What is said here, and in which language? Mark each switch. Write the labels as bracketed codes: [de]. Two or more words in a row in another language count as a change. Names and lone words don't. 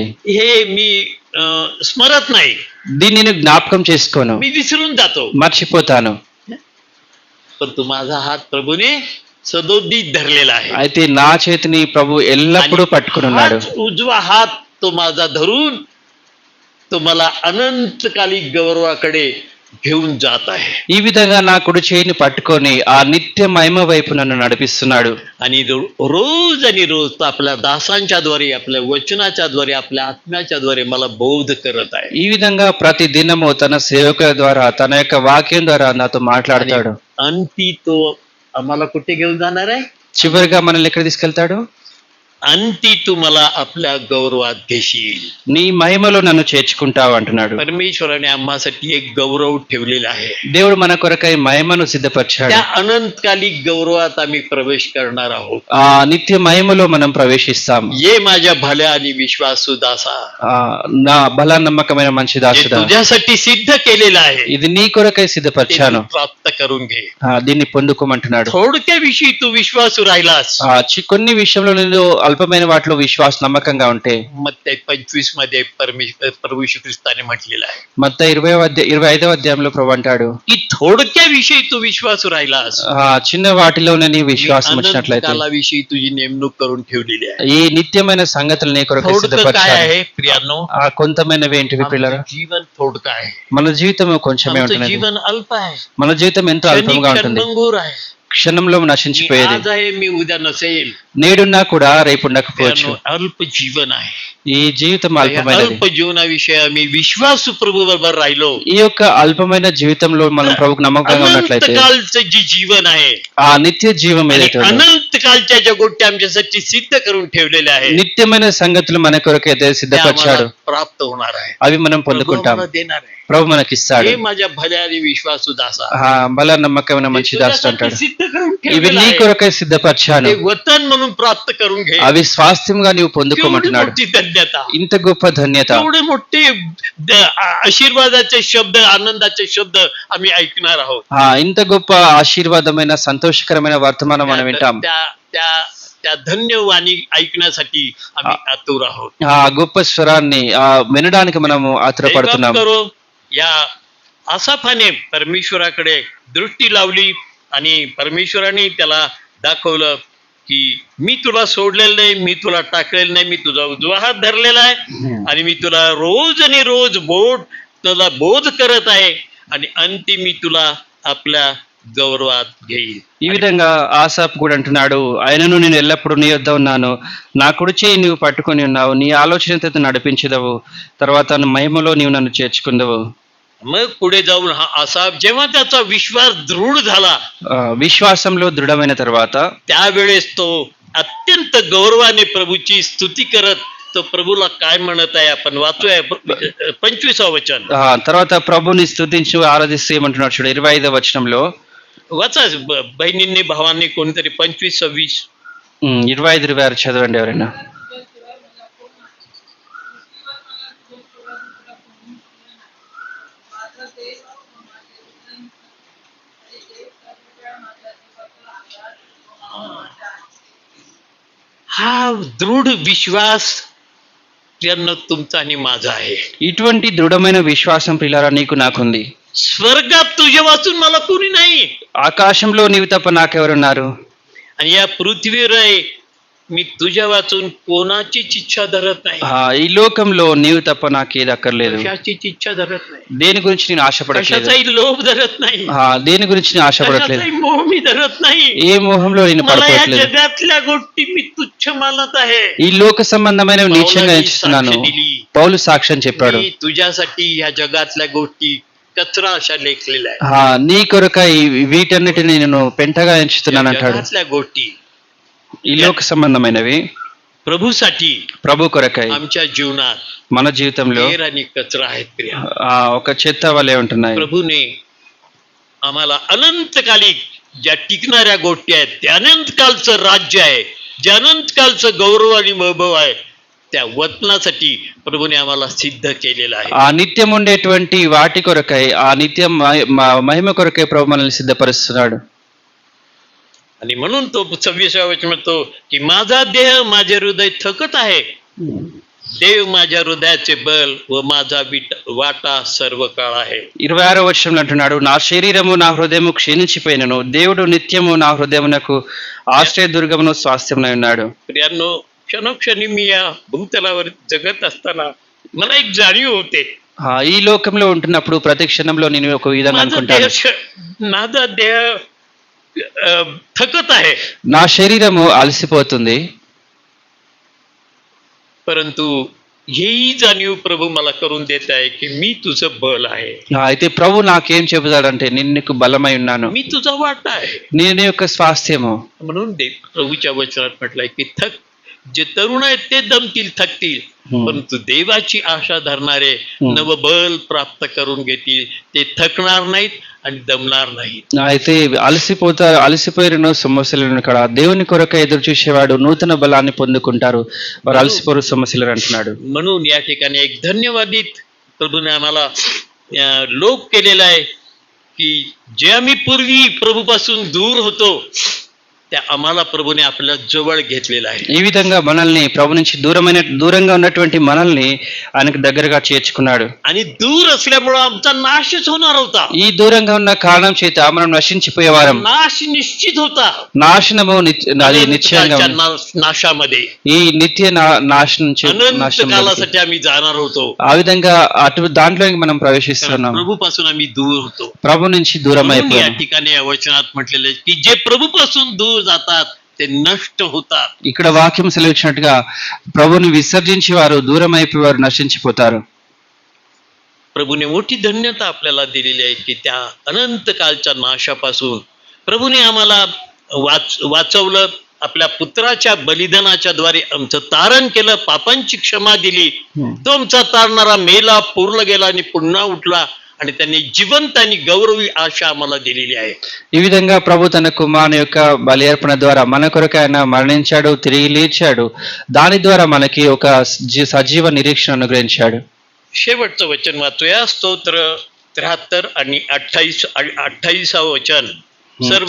[mr] हे मी स्मरत नाही, [te] దీన్ని నేను జ్ఞాపకం చేసుకోను, [mr] मी विसरून जातो. [te] మర్చిపోతాను. [mr] पण तू माझा हात प्रभूने सदोदित धरलेला आहे. [te] అయితే నా చేతిని ప్రభు ఎల్లప్పుడూ పట్టుకొని ఉన్నాడు. [mr] हाच उजवा हात तो माझा धरून तो मला अनंतकालिक गौरवाकडे घेऊन जात आहे. [te] ఈ విధంగా నా కుడి చేయిని పట్టుకొని ఆ నిత్య మహిమ వైపు నన్ను నడిపిస్తున్నాడు. [mr] आणि रोज आणि रोज तो आपल्या दासांच्या द्वारे, आपल्या वचनाच्या द्वारे, आपल्या आत्म्याच्या द्वारे मला बोध करत आहे. [te] ఈ విధంగా ప్రతి దినము తన సేవకుల ద్వారా, తన యొక్క వాక్యం ద్వారా నాతో మాట్లాడతాడు. [mr] अंती तो आम्हाला कुठे घेऊन जाणार आहे? [te] చివరిగా మనల్ని ఎక్కడ తీసుకెళ్తాడు? [mr] अंती तू मला आपल्या गौरवात घेशील. [te] నీ మహిమలో నన్ను చేర్చుకుంటావు అంటున్నాడు. [mr] परमेश्वराने आम्हासाठी एक गौरव ठेवलेला आहे. [te] దేవుడు మన కొరకై మహిమను సిద్ధపరిచాడు. [mr] त्या अनंतकालिक गौरवात आम्ही प्रवेश करणार आहोत. [te] ఆ నిత్య మహిమలో మనం ప్రవేశిస్తాం. [mr] ये माझ्या भल्या आणि विश्वासू दासा, [te] నా బల నమ్మకమైన మంచి [mr] जे [te] దాసుడా, [mr] तुझ्यासाठी सिद्ध केलेलं आहे [te] ఇది నీ కొరకై [mr] ते [te] సిద్ధపరిచాను, [mr] तू प्राप्त करून घे. [te] దీన్ని పొందుకోమంటున్నాడు. [mr] थोडक्याविषयी तू विश्वासू राहिलास, [te] కొన్ని విషయంలో నేను అల్పమైన వాటిలో విశ్వాస నమ్మకంగా ఉంటే, [mr] मग ते 25 मध्ये प्रभू श्री ख्रिस्ताने म्हटलेलं आहे [te] మత్తయి 25వ అధ్యాయంలో ప్రభు అంటాడు, [mr] की थोडक्याविषयी तू विश्वासू राहिलास, [te] చిన్న వాటిలోనే నీ విశ్వాసం వచ్చినట్లయితే [mr] अनंतकालाविषयी तुझी नेमणूक करून ठेवलेली आहे. [te] ఈ నిత్యమైన సంగతులు నీ కొరకు [mr] थोडकं काय [te] సిద్ధపరిచాను. [mr] आहे प्रियांनो? [te] కొంతమైనవి ఏంటివి పిల్లరా? [mr] आमचं जीवन थोडकं आहे, [te] మన జీవితం కొంచెమే [mr] आमचं [te] ఉంటుంది. [mr] जीवन अल्प आहे, [te] మన జీవితం ఎంతో అల్పంగా ఉంటుంది. [mr] क्षणभंगूर आहे. [te] క్షణంలో [mr] मी [te] నశించిపోయేది. [mr] आज आहे, मी उद्या नसेल. [te] నేడున్నా కూడా రేపు ఉండకపోవచ్చు. [mr] प्रियांनो, अल्प जीवन आहे. [te] ఈ జీవితం [mr] या [te] అల్పమైనది. [mr] अल्प जीवनाविषयी आम्ही विश्वासू प्रभू बरोबर राहिलो, [te] ఈ యొక్క అల్పమైన జీవితంలో మనం ప్రభుకు నమ్మకంగా ఉన్నట్లయితే [mr] अनंतकालचं जे जीवन आहे [te] ఆ నిత్య జీవం [mr] आणि [te] ఏదైతే ఉందో, [mr] अनंतकालच्या ज्या गोष्टी आमच्यासाठी सिद्ध करून ठेवलेल्या आहेत [te] నిత్యమైన సంగతులు మన కొరకు అయితే [mr] त्या [te] సిద్ధపరిచాడు, [mr] आम्हाला प्राप्त होणार आहे. [te] అవి మనం [mr] प्रभू [te] పొందుకుంటాం. [mr] आम्हाला देणार आहे. [te] ప్రభు మనకిస్తాడు. [mr] हे माझ्या भल्या आणि विश्वासू दासा, [te] బల నమ్మకమైన మంచి దాసుడు అంటాడు, [mr] सिद्ध करून [te] ఇవి [mr] ठेवलेलं [te] నీ [mr] आहे. [te] కొరకై సిద్ధపరిచాను, [mr] ते वतन म्हणून प्राप्त करून घे. [te] అవి స్వాస్థ్యంగా నీవు [mr] केवढी [te] పొందుకోమంటున్నాడు. [mr] मोठी धन्यता, [te] ఇంత గొప్ప ధన్యత, [mr] एवढे मोठे आशीर्वादाचे शब्द, आनंदाचे शब्द आम्ही ऐकणार आहोत. [te] ఇంత గొప్ప ఆశీర్వాదమైన సంతోషకరమైన వర్తమానం మనం వింటాం. [mr] त्या त्या त्या धन्यवाणी ऐकण्यासाठी आम्ही आतुर आहोत. [te] ఆ గొప్ప స్వరాన్ని వినడానికి మనము ఆతురపడుతున్నాం. [mr] दैवात करो, या आसाफाने परमेश्वराकडे दृष्टी लावली आणि परमेश्वराने त्याला दाखवलं की मी तुला सोडलेलं नाही, मी तुला टाकलेलं नाही, मी तुझा उजवा हात धरलेला आहे आणि मी तुला रोज आणि रोज तुला बोध करत आहे आणि अंती मी तुला आपल्या गौरवात घेईल. [te] ఈ విధంగా ఆసాప్ కూడా అంటున్నాడు, ఆయనను నేను ఎల్లప్పుడూ నీ యొద్ద ఉన్నాను, నా కుడి చేయి నీవు పట్టుకొని ఉన్నావు, నీ ఆలోచనతో నడిపించదవు, తర్వాత మహిమలో నీవు నన్ను చేర్చుకుందవు. [mr] मग पुढे जाऊन हा आसाफ जेव्हा त्याचा विश्वास दृढ झाला, [te] విశ్వాసంలో దృఢమైన తర్వాత [mr] त्यावेळेस तो अत्यंत गौरवाने प्रभूची स्तुती करत तो प्रभूला काय म्हणत आहे आपण वाचूया 25వ वचन. [te] తర్వాత ప్రభుని స్తుతించు ఆరాధిస్తూ ఏమంటున్నాడు చూడు 25వ వచనంలో. [mr] वाचा बहिणींनी भावांनी कोणतरी 25-26. [te] 25-26 చదవండి ఎవరైనా. [mr] हा दृढ विश्वास ज्यांना तुमचा आणि माझा आहे. [te] ఇటువంటి దృఢమైన విశ్వాసం ప్రియులారా నీకు నాకుంది. [mr] स्वर्गात तुझ्या वाचून मला कोणी नाही, [te] ఆకాశంలో నీవు తప్ప నాకెవరున్నారు, [mr] आणि या पृथ्वीवर आहे मी तुझ्या वाचून कोणाचीच इच्छा धरत नाही, [te] ఈ లోకంలో నీవు తప్ప నాకేది అక్కర్లేదు, [mr] कशाचीच इच्छा धरत नाही, [te] దేని గురించి నేను ఆశపడట్లేదు, [mr] कशाचाही लोभ धरत नाही, [te] దేని గురించి నేను ఆశపడట్లేదు, [mr] कशाचाही मोह मी धरत नाही. [te] ఏ మోహంలో నేను [mr] मला या [te] పడిపోవట్లేదు, [mr] जगातल्या गोष्टी मी तुच्छ मानत आहे. [te] ఈ లోక సంబంధమైనవి నీచంగా ఎంచుతున్నాను. పౌలు సాక్ష్యం చెప్పాడు, [mr] मी तुझ्यासाठी या जगातल्या गोष्टी कचरा अशा लेखलेल्या आहेत. [te] నీ కొరకై వీటన్నిటిని నేను పెంటగా ఎంచుతున్నాను అంటాడు. [mr] जगातल्या गोष्टी [te] ఈ లోక సంబంధమైనవి [mr] प्रभूसाठी [te] ప్రభు కొరకై [mr] आमच्या जीवनात [te] మన జీవితంలో [mr] केर आणि कचरा आहेत प्रिया. [te] ఒక చెత్త వలె ఉంటున్నాయి. [mr] प्रभूने आम्हाला अनंतकालिक ज्या टिकणाऱ्या गोष्टी आहेत, ते अनंतकालचं राज्य आहे, जे अनंतकालचं गौरव आणि वैभव आहे, त्या वचनासाठी प्रभूने आम्हाला सिद्ध केलेलं आहे. [te] ఆ నిత్యం ఉండేటువంటి వాటి కొరకై, ఆ నిత్యం మహిమ కొరకై ప్రభు మనల్ని సిద్ధపరుస్తున్నాడు. [mr] आणि म्हणून तो 26व्या वचन म्हणतो की माझा देह माझे हृदय थकत आहे, देव माझ्या हृदयाचे बल व माझा वाटा सर्व काळ आहे. [te] 26వ వచనంలో అంటున్నాడు, నా శరీరము నా హృదయము క్షీణించిపోయినను, దేవుడు నిత్యము నా హృదయమునకు ఆశ్రయ దుర్గమును స్వాస్థ్యమునై ఉన్నాడు. [mr] प्रियांनो, क्षणोक्षणी मी या भूतलावर जगत असताना मला एक जाणीव होते, [te] ఈ లోకంలో ఉంటున్నప్పుడు ప్రతి క్షణంలో నేను ఒక విధంగా అనుకుంటాను, [mr] माझा देह थकत आहे, [te] నా శరీరము అలసిపోతుంది, [mr] परंतु हेही जाणीव प्रभू मला करून देत आहे की मी तुझं बल आहे, [te] అయితే ప్రభు నాకేం చెబుతాడంటే నేను నీకు బలమై ఉన్నాను, [mr] मी तुझा वाटा आहे. [te] నేను నీ యొక్క స్వాస్థ్యము. [mr] म्हणून प्रभूच्या वचनात म्हटलंय की जे तरुण आहेत ते दमतील, थकतील, परंतु देवाची आशा धरणारे नवबल प्राप्त करून घेतील, ते थकणार नाहीत आणि दमणार नाहीत. [te] అయితే అలసిపోయిన సమస్యలను కూడా దేవుని కొరకు ఎదురు చూసేవాడు నూతన బలాన్ని పొందుకుంటారు, వారు అలసిపోరు సమస్యలు అంటున్నాడు. [mr] म्हणून या ठिकाणी एक धन्यवादित प्रभूने आम्हाला लोक केलेला आहे की जे आम्ही पूर्वी प्रभूपासून दूर होतो, त्या आम्हाला प्रभूने आपल्या जवळ घेतलेला आहे. [te] ఈ విధంగా మనల్ని ప్రభు నుంచి దూరంగా ఉన్నటువంటి మనల్ని ఆయనకు దగ్గరగా చేర్చుకున్నాడు. [mr] आणि दूर असल्यामुळे आमचा नाशच होणार होता, [te] ఈ దూరంగా ఉన్న కారణం చేత మనం నశించిపోయేవారం. [mr] नाश निश्चित होता. [te] నాశనము అది నిశ్చయంగా ఉంది. [mr] नाशामध्ये [te] ఈ నిత్య నాశనం [mr] अनंत कालासाठी आम्ही जाणार होतो, [te] ఆ విధంగా దాంట్లో మనం ప్రవేశిస్తున్నాం. [mr] प्रभूपासून आम्ही दूर होतो. [te] ప్రభు నుంచి దూరం [mr] म्हणून या [te] అయిపోయాం. [mr] ठिकाणी या वचनात म्हटलेले की जे प्रभूपासून दूर जातात ते नष्ट होतात. [te] ఇక్కడ వాక్యం సెలవిచ్చినట్టుగా ప్రభుని విసర్జించి వారు దూరం అయిపోయేవారు నశించిపోతారు. [mr] प्रभूने मोठी धन्यता आपल्याला दिलेली आहे की त्या अनंत कालच्या नाशापासून प्रभूने आम्हाला वाचवलं, आपल्या पुत्राच्या बलिदानाच्या द्वारे आमचं तारण केलं, पापांची क्षमा दिली. तो आमचा तारणारा मेला, पुरला गेला आणि पुन्हा उठला आणि त्यांनी जिवंत आणि गौरवी आशा आम्हाला दिलेली आहे. [te] ఈ విధంగా ప్రభు తన కుమారుని యొక్క బలి అర్పణ ద్వారా మన కొరకు ఆయన మరణించాడు, తిరిగి లేచాడు. దాని ద్వారా మనకి ఒక సజీవ నిరీక్షణ అనుగ్రహించాడు. [mr] शेवटचं वचन वाचूया. स्तोत्र 73 आणि 28 वचन सर्वजण